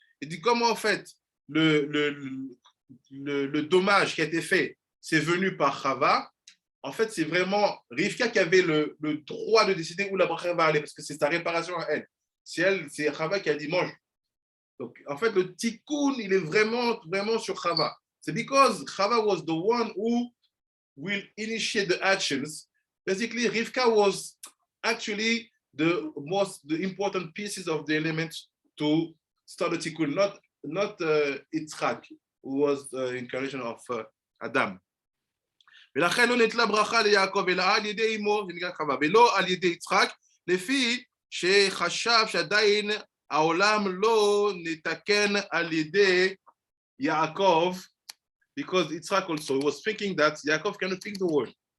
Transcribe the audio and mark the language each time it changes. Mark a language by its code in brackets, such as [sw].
[fr] Il dit comment en fait le dommage qui a été fait, c'est venu par Chava. En fait, c'est vraiment Rivka qui avait le droit de décider où la bracha va aller, parce que c'est sa réparation à elle. C'est Chava qui a dit mange. Donc, en fait, le Tikun, il est vraiment sur Chava. [en] C'est because Chava was the one who will initiate the actions. Basically, Rivka was actually the important pieces of the elements to start the Tikun, not Yitzhak, who was the incarnation of Adam. [he] ולכן לא נטלה ברכה ליעקב אלא על ידי אמו, זה נקרא חווה, ולא על ידי יצחק, לפי שחשב שעדיין העולם לא נתקן על ידי יעקב, [en] because Yitzhak also was thinking that Yaakov cannot fix the world.